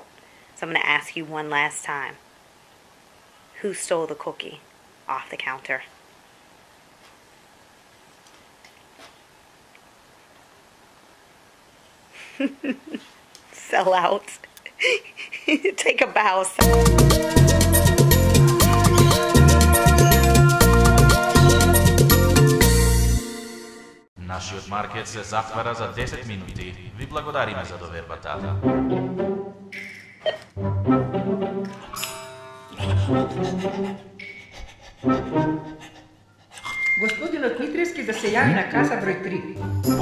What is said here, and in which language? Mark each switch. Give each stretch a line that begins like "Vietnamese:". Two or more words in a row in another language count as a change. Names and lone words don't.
English: So I'm going to ask you one last time. Who stole the cookie off the counter? Sell out. Take a bow.
Macedonian: Нашиот маркет се затвара за 10 минути. Ви благодариме за довербата. Господинот Митревски да се јави на каса број 3.